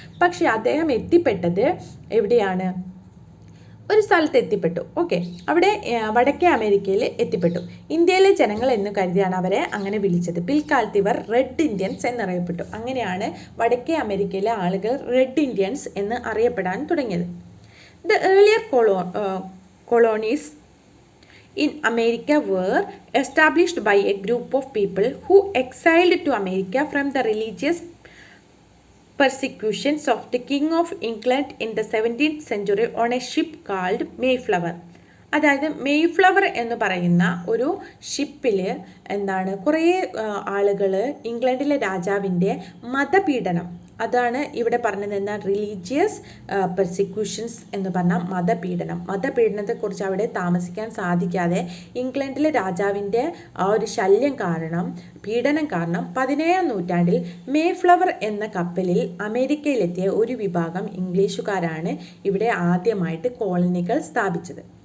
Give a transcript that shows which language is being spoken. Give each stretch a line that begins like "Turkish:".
Malayalam: പക്ഷേ അദ്ദേഹം എത്തിപ്പെട്ടത് എവിടെയാണ്? ഒരു സ്ഥലത്ത് എത്തിപ്പെട്ടു. ഓക്കെ, അവിടെ വടക്കേ അമേരിക്കയിൽ എത്തിപ്പെട്ടു. ഇന്ത്യയിലെ ജനങ്ങൾ എന്ന് കരുതിയാണ് അവരെ അങ്ങനെ വിളിച്ചത്. പിൽക്കാലത്ത് ഇവർ റെഡ് ഇന്ത്യൻസ് എന്നറിയപ്പെട്ടു. അങ്ങനെയാണ് വടക്കേ അമേരിക്കയിലെ ആളുകൾ റെഡ് ഇന്ത്യൻസ് എന്ന് അറിയപ്പെടാൻ തുടങ്ങിയത്.
English: The earlier colonies in America were established by a group of people who exiled to America from the religious persecutions of the King of England in the 17th century on a ship called Mayflower.
Malayalam: അതായത് Mayflower എന്ന് പറയുന്ന ഒരു ഷിപ്പിൽ എന്താണ് കുറേ ആളുകൾ ഇംഗ്ലണ്ടിലെ രാജാവിൻ്റെ മതപീഡനം, അതാണ് ഇവിടെ പറഞ്ഞത്. എന്നാൽ റിലീജിയസ് പെർസിക്യൂഷൻസ് എന്ന് പറഞ്ഞാൽ മതപീഡനത്തെക്കുറിച്ച് അവിടെ താമസിക്കാൻ സാധിക്കാതെ ഇംഗ്ലണ്ടിലെ രാജാവിൻ്റെ ആ ഒരു ശല്യം കാരണം, പീഡനം കാരണം 17ാം നൂറ്റാണ്ടിൽ മേഫ്ലവർ എന്ന കപ്പലിൽ അമേരിക്കയിലെത്തിയ ഒരു വിഭാഗം ഇംഗ്ലീഷുകാരാണ് ഇവിടെ ആദ്യമായിട്ട് കോളനികൾ സ്ഥാപിച്ചത്.